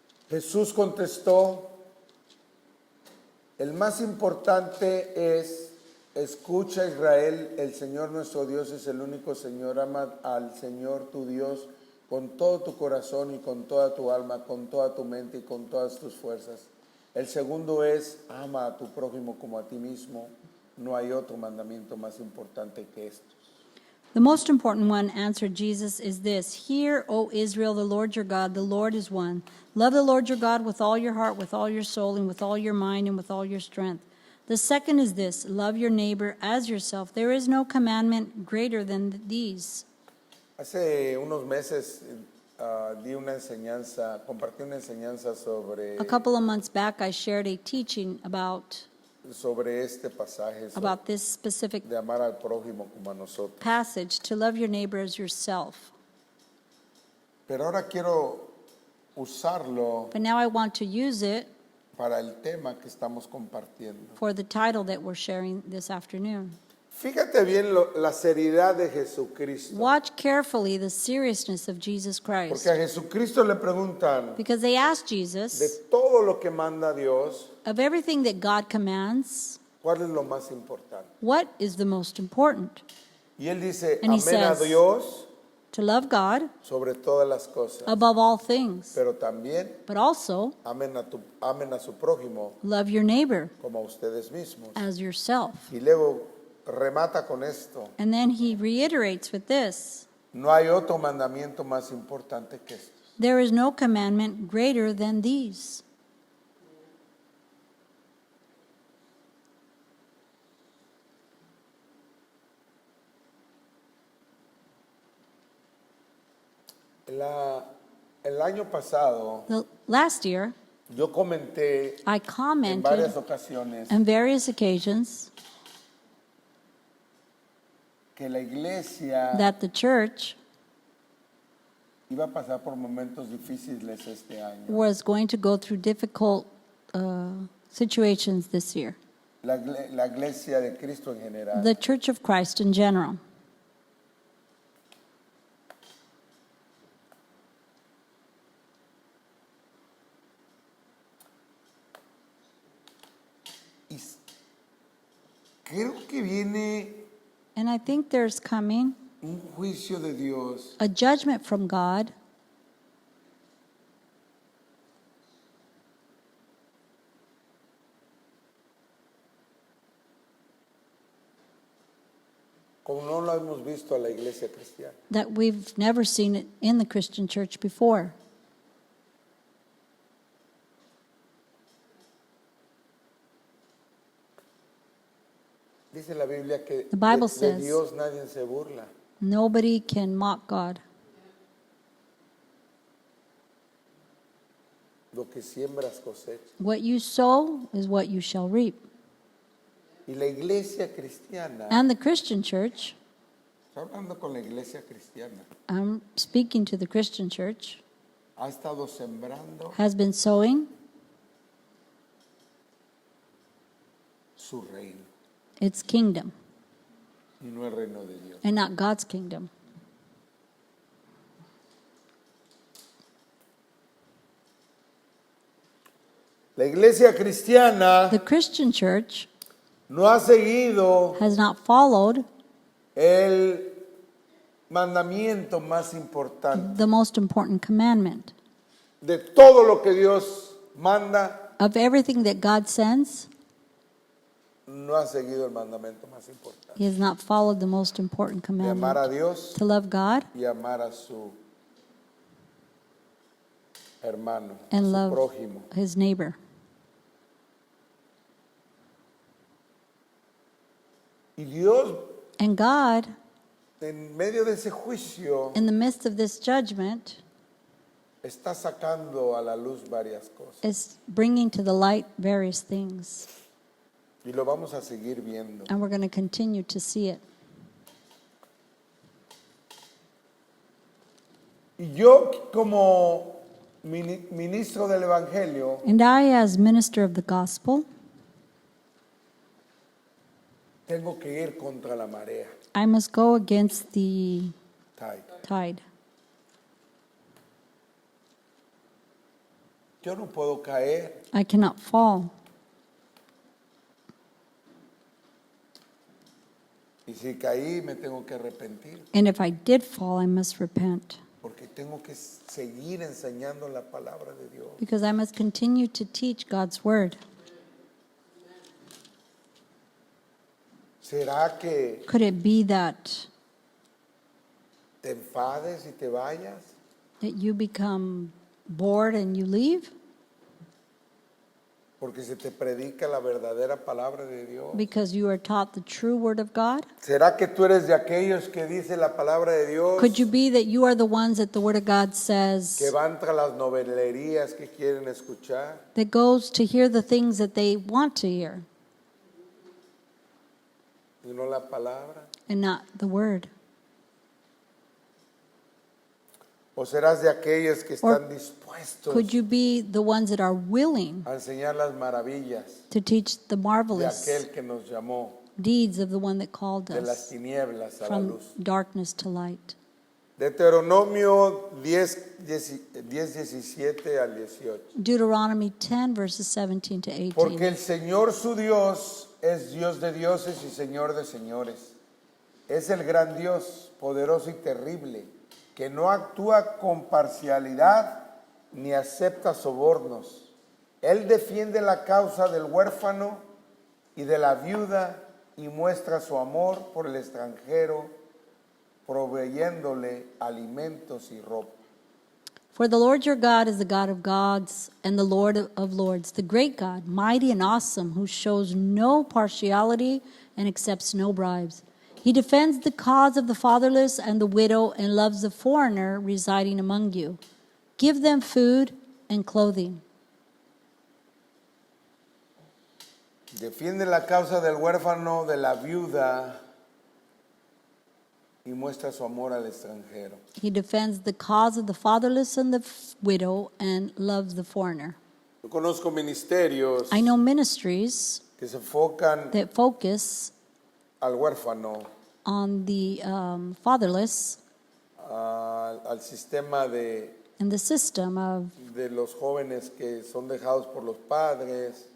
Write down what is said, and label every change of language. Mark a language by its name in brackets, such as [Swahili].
[Spanish] Jesús contestó, el más importante es, escucha Israel, el Señor nuestro Dios es el único Señor, ama al Señor tu Dios con todo tu corazón y con toda tu alma, con toda tu mente y con todas tus fuerzas. El segundo es, ama a tu prójimo como a ti mismo. No hay otro mandamiento más importante que estos. [English] The most important one, answered Jesus, is this: Hear, O Israel, the Lord your God, the Lord is one. Love the Lord your God with all your heart, with all your soul, and with all your mind, and with all your strength. The second is this: love your neighbor as yourself. There is no commandment greater than these. [Spanish] Hace unos meses di una enseñanza, compartí una enseñanza [English] A couple of months back, I shared a teaching [Spanish] sobre este pasaje, [English] about this specific [Spanish] de amar al prójimo como a nosotros. [English] passage, to love your neighbor as yourself. [Spanish] Pero ahora quiero usarlo [English] But now I want to use it [Spanish] para el tema que estamos compartiendo. [English] for the title that we're sharing this afternoon. [Spanish] Fíjate bien la seriedad de Jesucristo. [English] Watch carefully the seriousness of Jesus Christ. [Spanish] Porque a Jesucristo le preguntan [English] Because they asked [Spanish] de [English] Jesus, [Spanish] todo lo que manda Dios, [English] of everything that God commands, [Spanish] ¿cuál es lo más importante? [English] what is the most important? [Spanish] Y él dice, [English] And he [Spanish] amen a [English] says, [Spanish] Dios [English] To love God [Spanish] sobre todas las cosas. [English] above all things, [Spanish] Pero también [English] but also [Spanish] amen a su prójimo [English] love your neighbor [Spanish] como a ustedes mismos. [English] as yourself. [Spanish] Y luego remata con esto. [English] And then he reiterates with this: [Spanish] No hay otro mandamiento más importante que estos. [English] There is no commandment greater than these. [Spanish] El año pasado [English] Last year, [Spanish] yo comenté [English] I [Spanish] en [English] commented [Spanish] varias ocasiones [English] on various occasions [Spanish] que la iglesia [English] that the church [Spanish] iba a pasar por momentos difíciles este año. [English] was going to go through difficult situations this year. [Spanish] La iglesia de Cristo en general. [English] The Church of Christ in general. [Spanish] Y creo que viene [English] And I think there's coming [Spanish] un juicio de Dios [English] a judgment from God [Spanish] como no lo hemos visto a la iglesia cristiana. [English] that we've never seen it in the Christian church before. [Spanish] Dice la Biblia que [English] The Bible [Spanish] de [English] says- [Spanish] Dios nadie se burla. [English] Nobody can mock God. [Spanish] Lo que siembras cosechas. [English] What you sow is what you shall reap. [Spanish] Y la iglesia cristiana, [English] And the Christian church, [Spanish] estoy hablando con la iglesia cristiana, [English] I'm speaking to the Christian church, [Spanish] ha estado sembrando [English] has been sowing [Spanish] su reino [English] its kingdom [Spanish] y no el reino de Dios. [English] and not God's kingdom. [Spanish] La iglesia cristiana [English] The Christian church [Spanish] no ha seguido [English] has not followed [Spanish] el mandamiento más importante [English] the most important commandment. [Spanish] de todo lo que Dios manda. [English] Of everything that God sends, [Spanish] No ha seguido el mandamiento más importante [English] He has not followed the most important [Spanish] de amar a [English] commandment. [Spanish] Dios [English] To love God [Spanish] y amar a su hermano, a [English] and [Spanish] su [English] love [Spanish] prójimo. [English] His neighbor. [Spanish] Y Dios, [English] And God, [Spanish] en medio de ese juicio, [English] in the midst of this judgment, [Spanish] está sacando a la luz varias cosas. [English] is bringing to the light various things. [Spanish] Y lo vamos a seguir viendo. [English] And we're going to continue to see it. [Spanish] Y yo, como ministro del Evangelio, [English] And I, as minister of the gospel, [Spanish] tengo que ir contra la marea. [English] I must go against the Tide. tide. [Spanish] Yo no puedo caer. [English] I cannot fall. [Spanish] Y si caí, me tengo que arrepentir. [English] And if I did fall, I must repent. [Spanish] Porque tengo que seguir enseñando la palabra de Dios. [English] Because I must continue to teach God's word. [Spanish] ¿Será que [English] Could it be that [Spanish] te enfades y te vayas? [English] you become bored and you leave? [Spanish] Porque se te predica la verdadera palabra de Dios. [English] Because you are taught the true word of God? [Spanish] ¿Será que tú eres de aquellos que dice la palabra de Dios? [English] Could you be that you are the ones that the word of God [Spanish] Que [English] says [Spanish] van tras las novelerías que quieren escuchar. [English] that goes to hear the things that they want to hear [Spanish] Y no la palabra. [English] and not the word? [Spanish] ¿O serás de aquellos que [English] Or [Spanish] están dispuestos [English] Could you be the ones that are willing [Spanish] a enseñar las maravillas [English] to teach the [Spanish] de [English] marvelous [Spanish] aquel que nos llamó [English] deeds of the one that called [Spanish] de las [English] us [Spanish] tinieblas a la [English] from [Spanish] luz? [English] darkness to light? [Spanish] Deuteronomio 10:17 al 18. [English] Deuteronomy 10, verses 17 to 18. [Spanish] Porque el Señor su Dios es Dios de dioses y Señor de señores. Es el gran Dios, poderoso y terrible, que no actúa con parcialidad ni acepta sobornos. Él defiende la causa del huérfano y de la viuda y muestra su amor por el extranjero, proveyéndole alimentos y ropa. [English] For the Lord your God is the God of gods and the Lord of lords, the great God, mighty and awesome, who shows no partiality and accepts no bribes. He defends the cause of the fatherless and the widow and loves the foreigner residing among you. Give them food and clothing. [Spanish] Defiende la causa del huérfano, de la viuda y muestra su amor al extranjero. [English] He defends the cause of the fatherless and the widow and loves the foreigner. [Spanish] Yo conozco ministerios [English] I know ministries [Spanish] que se enfocan [English] that focus [Spanish] al huérfano, [English] on the fatherless [Spanish] al sistema [English] and the system of [Spanish] de los jóvenes que son dejados por los padres.